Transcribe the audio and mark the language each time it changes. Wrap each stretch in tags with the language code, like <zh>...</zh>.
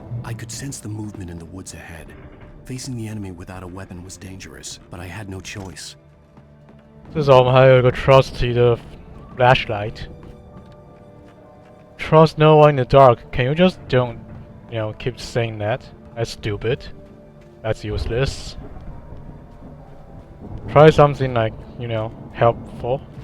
<en>I could sense the movement in the woods ahead. Facing the enemy without a weapon was dangerous, but I had no choice.</en> <zh>至少我们还有一个 trusty 的</zh> <en>flashlight. Trust no one in the dark. Can you just don't, keep saying that? That's stupid. That's useless. Try something like, helpful.</en>